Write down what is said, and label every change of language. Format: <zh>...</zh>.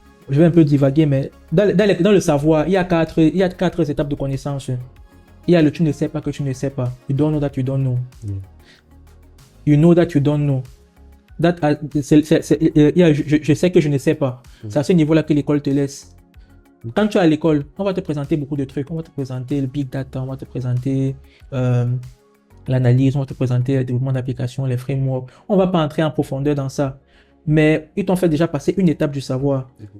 <fr>Je vais un peu divaguer, mais dans le savoir, il y a quatre étapes de connaissance. Il y a le tu ne sais pas que tu ne sais pas.</fr> <en>You don't know that you don't know. You know that you don't know.</en> <fr>Je sais que je ne sais pas. C'est à ce niveau-là que l'école te laisse. Quand tu es à l'école, on va te présenter beaucoup de trucs. On va te présenter le big data, on va te présenter l'analyse, on va te présenter le développement d'applications, les frameworks. On ne va pas entrer en profondeur dans ça. Mais ils t'ont fait déjà passer une étape du savoir.</fr>